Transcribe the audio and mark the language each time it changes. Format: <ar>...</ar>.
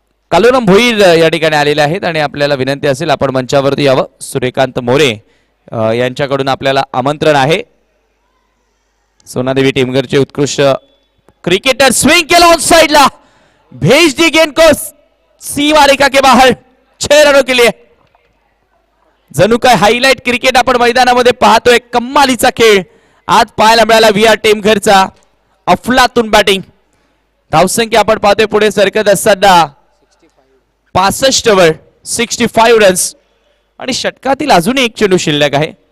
<mr>कालुराम भोईर या ठिकाणी आलेले आहेत आणि आपल्याला विनंती असेल आपण मंचावरती यावं. सूर्यकांत मोरे यांच्याकडून आपल्याला आमंत्रण आहे. सोनादेवी टीमगरचे उत्कृष्ट क्रिकेटर. स्विंग केला ऑन साइडला.</mr> <hi>भेज दी गेंद को सीमा रेखा के बाहर. 6 रनों के लिए.</hi> <mr>जणू काय हायलाइट क्रिकेट आपण मैदानामध्ये पाहतोय. कम्मालीचा खेळ आज पाहायला मिळाला व्ही आर टीमघरचा. अफलातून बॅटिंग. धावसंख्या आपण पाहतोय पुढे सरकत असताना 65 वर 65 रन्स आणि षटकातील अजूनही एक चेंडू शिल्लक आहे.</mr>